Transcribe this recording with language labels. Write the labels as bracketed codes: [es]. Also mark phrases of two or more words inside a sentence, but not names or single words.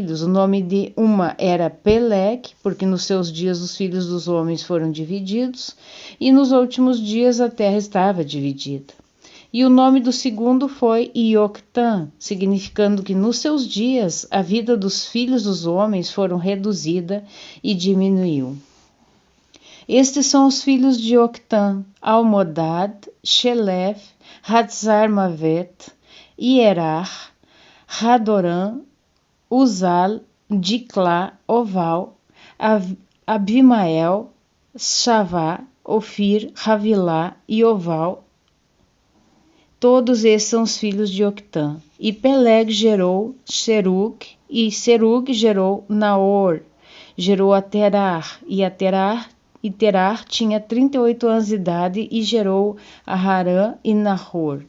[pt] O nome de uma era Peleg, porque nos seus dias os filhos dos homens foram divididos, e nos últimos dias a terra estava dividida. E o nome do segundo foi Ioctã, significando que nos seus dias a vida dos filhos dos homens foram reduzida e diminuiu. Estes são os filhos de Octã: Almodad, Shelef, Hatzarmavet, Ierar, Hadoram, Uzal, Diclá, Oval, Abimael, Shavá, Ofir, Havilá e Oval. Todos esses são os filhos de Octã. E Peleg gerou Serug, e Serug gerou Naor, gerou a Terar, e Terar tinha 38 anos de idade e gerou a Harã e Nahor.